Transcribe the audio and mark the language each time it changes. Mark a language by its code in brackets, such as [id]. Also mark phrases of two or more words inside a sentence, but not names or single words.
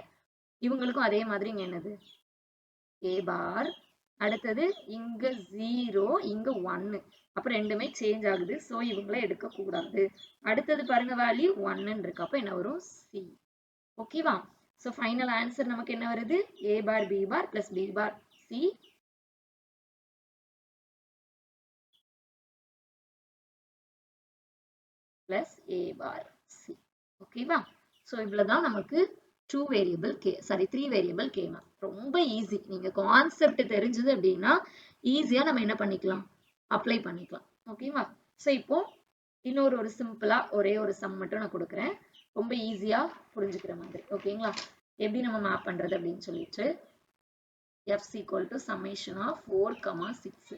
[ta] இவங்களுக்கும் அதே மாதிரி இங்க என்னது? [en] a bar. [ta] அடுத்தது இங்க 0 இங்க 1 அப்ப ரெண்டுமே சேஞ்ச் ஆகுது. சோ இவங்களை எடுக்க கூடாது. அடுத்தது பாருங்க வேல்யூ 1 இருக்கு. அப்ப என்ன வரும்? சி. ஓகேவா? சோ [en] final answer [ta] நமக்கு என்ன வருது? [en] a bar b bar plus b bar c plus a bar c. [ta] ஓகேவா? சோ இவ்வளவுதான் நமக்கு 2 [en] variable k sorry 3 variable k map. [ta] ரொம்ப ஈஸி. நீங்க கான்செப்ட் தெரிஞ்சது அப்படின்னா ஈஸியா நம்ம என்ன பண்ணிக்கலாம்? அப்ளை பண்ணிக்கலாம். ஓகேவா? சோ இப்போ இன்னொரு ஒரு சிம்பிளா ஒரே ஒரு சம் மட்டும் நான் கொடுக்குறேன். ரொம்ப ஈஸியா புரிஞ்சுக்கிற மாதிரி. ஓகேங்களா? எப்படி நம்ம மேப் பண்றது அப்படின்னு சொல்லிட்டு [en] f is equal to summation of 4, 6.